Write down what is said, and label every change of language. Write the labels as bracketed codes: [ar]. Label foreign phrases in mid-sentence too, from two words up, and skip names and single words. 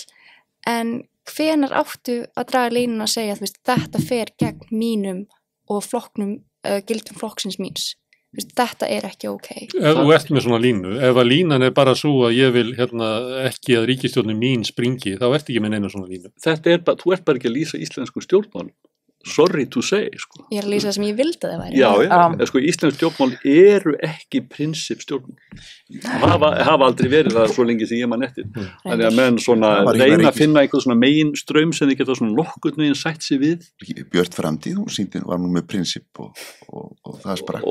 [is] En hvenær áttu að draga línuna að segja að þetta fer gegn mínum og gildum flokksins míns? Þetta er ekki ok. Ef þú ert með svona línu, ef að línan er bara svo að ég vil ekki að ríkisstjórnin mín springi, þá ert ekki með neina svona línu. Þú ert bara ekki að lýsa íslenskum stjórnmálum. [en] Sorry to say, [is] sko. Ég er að lýsa það sem ég vildi að það væri. Já, sko, íslensk stjórnmál eru ekki prinsip stjórnmál. Hafa aldrei verið það svo lengi sem ég man eftir. Þannig að menn svona reyna að finna einhver svona megin ströym sem þið geta svona nokkurn veginn sætt sig við. Björt framtíð, hún sýndi var nú með prinsip og það sprakk.